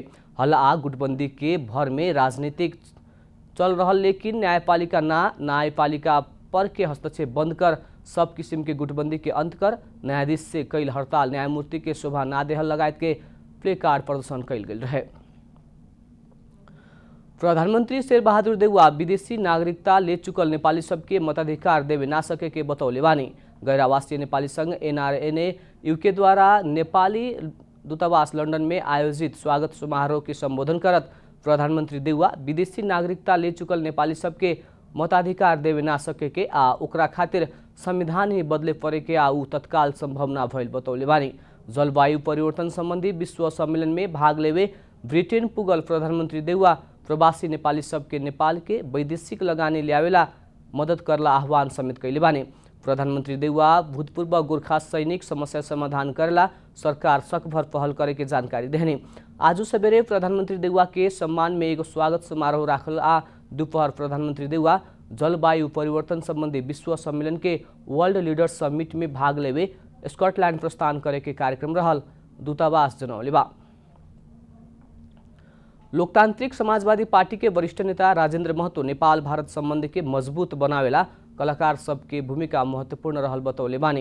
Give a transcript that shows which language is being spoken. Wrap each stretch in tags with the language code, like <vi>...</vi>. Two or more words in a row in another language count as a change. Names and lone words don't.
<bho>हल्ला गुटबंदी के भर में राजनीतिक चल रहा, लेकिन न्यायपालिका पर के हस्तक्षेप बंद कर सब किस्म के गुटबंदी के अंत कर न्यायाधीश से कैल हड़ताल न्यायमूर्ति के शोभा ना देहल लगायत के प्ले कार्ड प्रदर्शन कैल गेल रहे। प्रधानमंत्री शेरबहादुर देउवा विदेशी नागरिकता ले चुकल नेपाली सबके मताधिकार देवे ना सके के बतौले बानी। गैर आवासीय नेपाली संघ NRNA UK द्वारा नेपाली दूतावास लंदन में आयोजित स्वागत समारोह के संबोधन करत प्रधानमंत्री देउवा विदेशी नागरिकता ले चुकल नेपाली सबके मताधिकार देवे ना सके के आ ओकरा खातिर संविधान ही बदले पड़े के आ उ तत्काल संभव ना भइल बतौले बानी। जलवायु परिवर्तन संबंधी विश्व सम्मेलन में भाग लेवे ब्रिटेन पुगल प्रधानमंत्री देउवा प्रवासी नेपाली सबके नेपाल के वैदेशिक लगानी ल्यावेला मदद करला आह्वान समेत कैले बानी। प्रधानमंत्री देउवा भूतपूर्व गोरखा सैनिक समस्या समाधान करेला सरकार सकभर पहल करे के जानकारी देहनी। आज सवेरे प्रधानमंत्री देउवा के सम्मान में एगो स्वागत समारोह राखल आ दोपहर प्रधानमंत्री देउवा जलवायु परिवर्तन संबंधी विश्व सम्मेलन के वर्ल्ड लीडर्स समिट में भाग लेवे स्कॉटलैंड प्रस्थान करे के कार्यक्रम रहल दूतावास जनौले बा। लोकतांत्रिक समाजवादी पार्टी के वरिष्ठ नेता राजेंद्र महतो नेपाल भारत संबंध के मजबूत बनावेला कलाकार सबके भूमिका महत्वपूर्ण रहल बतौले बानी।</bho>